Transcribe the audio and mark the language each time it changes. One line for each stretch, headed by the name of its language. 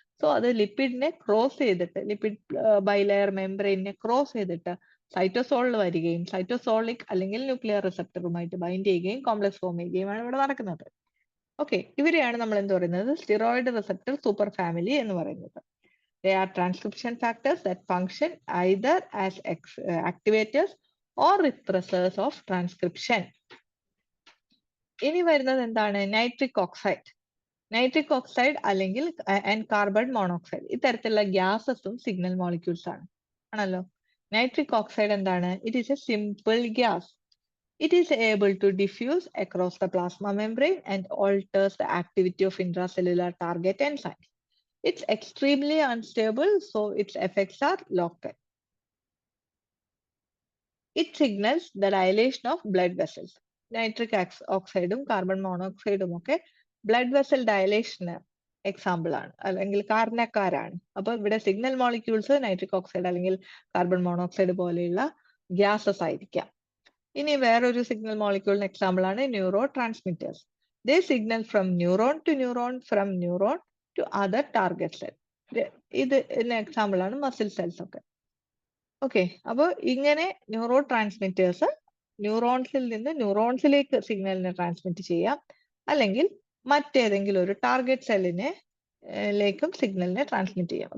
Malayalam: So അത് ലിപ്പിഡിനെ cross ചെയ്തിട്ട്, lipid bilayer മെംബ്രെയിനെ cross ചെയ്തിട്ട് സൈറ്റോസോളിൽ വരികയും സൈറ്റോസോളിക് അല്ലെങ്കിൽ ന്യൂക്ലിയർ റിസപ്റ്ററുമായിട്ട് ബൈൻഡ് ചെയ്യുകയും കോംപ്ലക്സ് ഫോം ചെയ്യുകയുമാണ് ഇവിടെ നടക്കുന്നത്. ഓക്കെ, ഇവരെയാണ് നമ്മൾ എന്ത് പറയുന്നത്, സ്റ്റിറോയിഡ് റിസപ്റ്റർ സൂപ്പർ ഫാമിലി എന്ന് പറയുന്നത്.
English: They are transcription factors that function either as activators or repressors of transcription.
Malayalam: ഇനി വരുന്നത് എന്താണ്, നൈട്രിക് ഓക്സൈഡ്. നൈട്രിക് ഓക്സൈഡ് അല്ലെങ്കിൽ ആൻഡ് കാർബൺ മോണോക്സൈഡ്, ഇത്തരത്തിലുള്ള ഗ്യാസസും സിഗ്നൽ മോളിക്യൂൾസ് ആണ്, ആണല്ലോ. നൈട്രിക് ഓക്സൈഡ് എന്താണ്,
English: It is a simple gas. It is able to diffuse across the plasma membrane and alters the activity of intracellular target enzymes. It's extremely unstable, so its effects are local. It signals the dilation of blood vessels. Nitric oxide, carbon monoxide, okay, blood vessel dilation example
Malayalam: ആണ്, അല്ലെങ്കിൽ കാരണക്കാരാണ്. അപ്പൊ ഇവിടെ signal molecules nitric oxide അല്ലെങ്കിൽ carbon monoxide പോലെയുള്ള gases ആയിരിക്കാം. ഇനി വേറൊരു signal മോളിക്യൂളിന് example ആണ് neuro transmitters.
English: They signal from neuron to neuron, from neuron to other target cell.
Malayalam: ഇത് എക്സാമ്പിൾ ആണ് മസിൽ സെൽസ് ഒക്കെ. ഓക്കെ, അപ്പോൾ ഇങ്ങനെ ന്യൂറോ ട്രാൻസ്മിറ്റേഴ്സ് ന്യൂറോൺസിൽ നിന്ന് ന്യൂറോൺസിലേക്ക് സിഗ്നലിനെ ട്രാൻസ്മിറ്റ് ചെയ്യാം, അല്ലെങ്കിൽ മറ്റേതെങ്കിലും ഒരു ടാർഗറ്റ് സെല്ലിനെ ലേക്കും സിഗ്നലിനെ ട്രാൻസ്മിറ്റ് ചെയ്യാം.